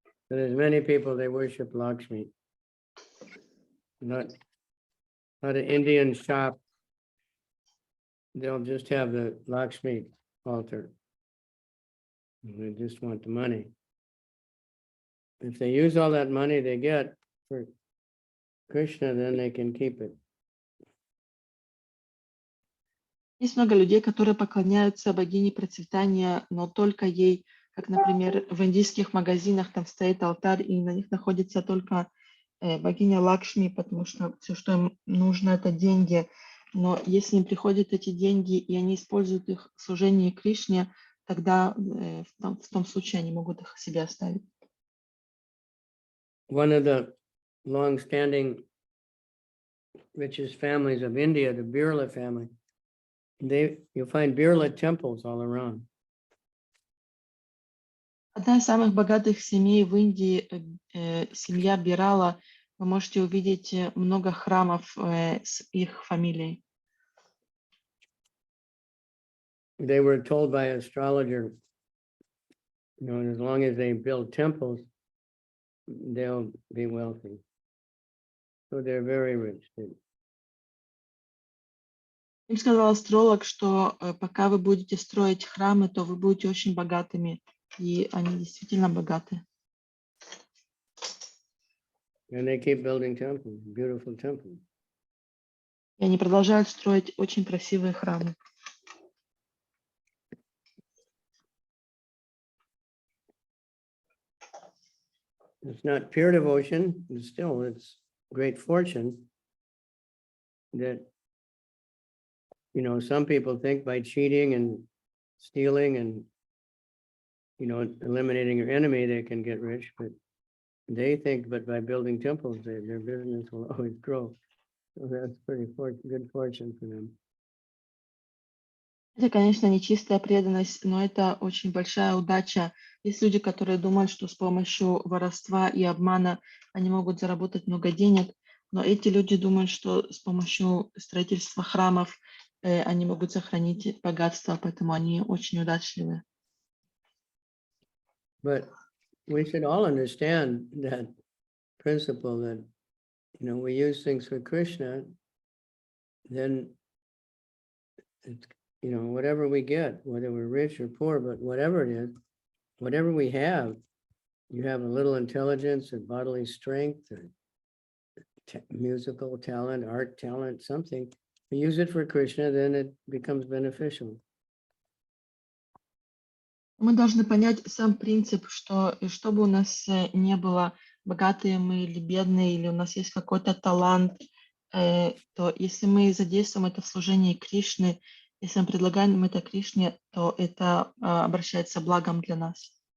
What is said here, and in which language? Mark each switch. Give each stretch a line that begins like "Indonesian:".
English: There's many people, they worship Lakshmi. Not an Indian shop, they'll just have the Lakshmi altar. They just want the money. If they use all that money they get for Krishna, then they can keep it.
Russian: Есть много людей, которые поклоняются богине процветания, но только ей, как, например, в индийских магазинах там стоит алтарь, и на них находится только богиня Лакшми, потому что все, что им нужно, это деньги. Но если им приходят эти деньги, и они используют их в служении Кришне, тогда в том случае они могут их себе оставить.
English: One of the long-standing richest families of India, the Birla family, you'll find Birla temples all around.
Russian: Одна из самых богатых семей в Индии, семья Бирала, вы можете увидеть много храмов с их фамилией.
English: They were told by an astrologer, as long as they build temples, they'll be wealthy. So they're very rich.
Russian: Им сказал астролог, что пока вы будете строить храмы, то вы будете очень богатыми. И они действительно богаты.
English: And they keep building temples, beautiful temples.
Russian: И они продолжают строить очень красивые храмы.
English: It's not pure devotion, but still it's great fortune that, some people think by cheating and stealing and, eliminating your enemy, they can get rich, but they think, but by building temples, their business will always grow. So that's pretty good fortune for them.
Russian: Это, конечно, не чистая преданность, но это очень большая удача. Есть люди, которые думают, что с помощью воровства и обмана они могут заработать много денег, но эти люди думают, что с помощью строительства храмов они могут сохранить богатство, поэтому они очень удачливы.
English: But we should all understand that principle that, we use things for Krishna, then it's, whatever we get, whether we're rich or poor, but whatever it is, whatever we have, you have a little intelligence or bodily strength or musical talent, art talent, something, you use it for Krishna, then it becomes beneficial.
Russian: Мы должны понять сам принцип, что бы у нас не было, богатые мы или бедные, или у нас есть какой-то талант, то если мы задействуем это в служении Кришны, если мы предлагаем это Кришне, то это обращается благом для нас.